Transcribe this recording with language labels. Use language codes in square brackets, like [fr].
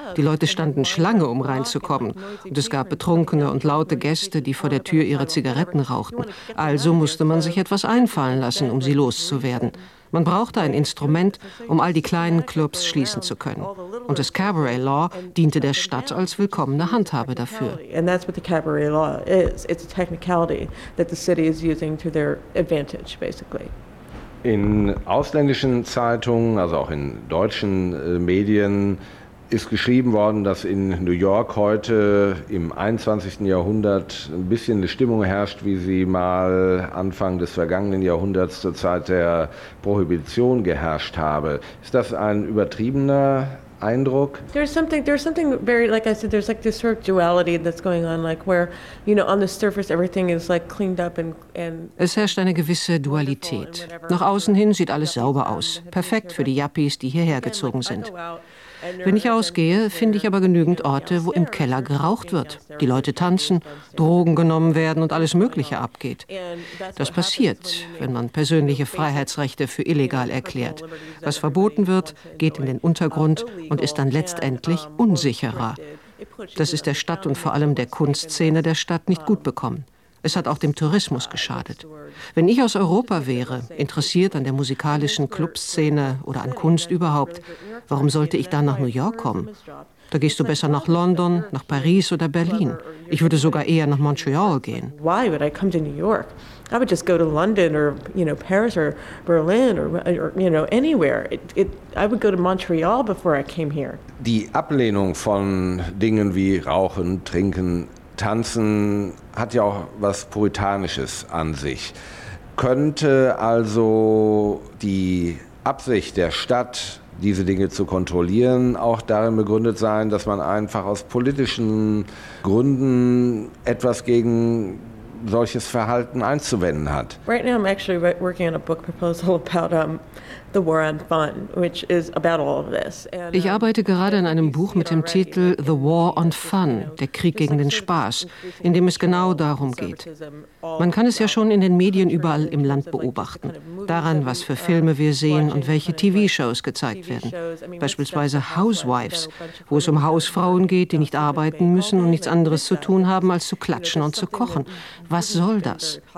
[de] Die Leute standen Schlange, um reinzukommen. Und es gab betrunkene und laute Gäste, die vor der Tür ihre Zigaretten rauchten. Also musste man sich etwas einfallen lassen, um sie loszuwerden. Man brauchte ein Instrument, um all die kleinen Clubs schließen zu können. Und das Cabaret Law diente der Stadt als willkommene Handhabe dafür. [en] And that's what the Cabaret Law is. It's a technicality that the city is using to their advantage, basically. [de] In ausländischen Zeitungen, also auch in deutschen Medien, ist geschrieben worden, dass in New York heute im 21. Jahrhundert ein bisschen eine Stimmung herrscht, wie sie mal Anfang des vergangenen Jahrhunderts zur Zeit der Prohibition geherrscht habe. Ist das ein übertriebener Eindruck? [en] There's something very, like I said, there's like this sort of duality that's going on, like where, you know, on the surface everything is like cleaned up and [de] es herrscht eine gewisse Dualität. Nach außen hin sieht alles sauber aus, perfekt für die Yuppies, die hierher gezogen sind. Wenn ich ausgehe, finde ich aber genügend Orte, wo im Keller geraucht wird, die Leute tanzen, Drogen genommen werden und alles Mögliche abgeht. Das passiert, wenn man persönliche Freiheitsrechte für illegal erklärt. Was verboten wird, geht in den Untergrund und ist dann letztendlich unsicherer. Das ist der Stadt und vor allem der Kunstszene der Stadt nicht gut bekommen. Es hat auch dem Tourismus geschadet. Wenn ich aus Europa wäre, interessiert an der musikalischen Clubszene oder an Kunst überhaupt, warum sollte ich dann nach New York kommen? Da gehst du besser nach London, nach Paris oder Berlin. Ich würde sogar eher nach Montreal gehen. [en] Why would I come to New York? I would just go to London or, you know, Paris or Berlin or, you know, anywhere. I would go to Montreal before I came here. [de] Die Ablehnung von Dingen wie Rauchen, Trinken, Tanzen hat ja auch was Puritanisches an sich. Könnte also die Absicht der Stadt, diese Dinge zu kontrollieren, auch darin begründet sein, dass man einfach aus politischen Gründen etwas gegen solches Verhalten einzuwenden hat? [en] Right now I'm actually working on a book proposal about The War on Fun, which is about all of this. [de] Ich arbeite gerade an einem Buch mit dem Titel The War on Fun, der Krieg gegen den Spaß, in dem es genau darum geht. Man kann es ja schon in den Medien überall im Land beobachten, daran, was für Filme wir sehen und welche TV-Shows gezeigt werden. Beispielsweise Housewives, wo es um Hausfrauen geht, die nicht arbeiten müssen und nichts anderes zu tun haben, als zu klatschen und zu kochen. Was soll das?